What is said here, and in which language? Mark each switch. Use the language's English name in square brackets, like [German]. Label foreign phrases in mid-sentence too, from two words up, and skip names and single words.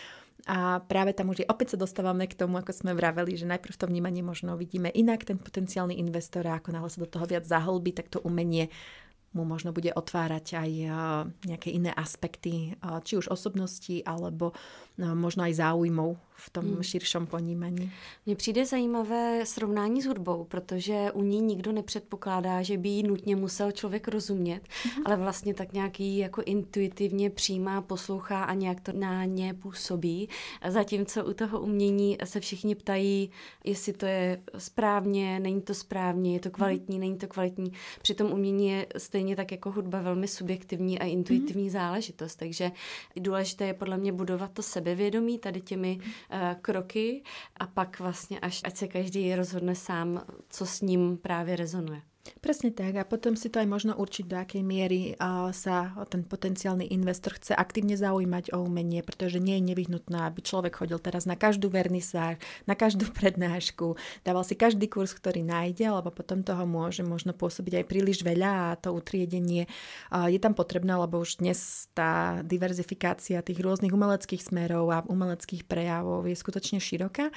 [Slovak] A práve tam už opäť sa dostávame k tomu, ako sme vraveli, že najprv to vnímanie možno vidíme inak, ten potenciálny investor, a ako náhle sa do toho viac zahlbí, tak to umenie mu možno bude otvárať aj nejaké iné aspekty, či už osobnosti, alebo možno aj záujmov v tom širšom ponímaní. [Czech] Mně přijde zajímavé srovnání s hudbou, protože u ní nikdo nepředpokládá, že by jí nutně musel člověk rozumět, ale vlastně tak nějaký jako intuitivně přijímá, poslouchá a nějak to na ně působí. Zatímco u toho umění se všichni ptají, jestli to je správně, není to správně, je to kvalitní, není to kvalitní. Přitom umění je stejně tak jako hudba velmi subjektivní a intuitivní záležitost, takže důležité je podle mě budovat to sebevědomí tady těmi kroky a pak vlastně ať se každý rozhodne sám, co s ním právě rezonuje. [Slovak] Presne tak a potom si to aj možno určiť, do akej miery sa ten potenciálny investor chce aktívne zaujímať o umenie, pretože nie je nevyhnutné, aby človek chodil teraz na každú vernisáž, na každú prednášku, dával si každý kurz, ktorý nájde, lebo potom toho môže možno pôsobiť aj príliš veľa a to utriedenie je tam potrebné, lebo už dnes tá diverzifikácia tých rôznych umeleckých smerov a umeleckých prejavov je skutočne široká.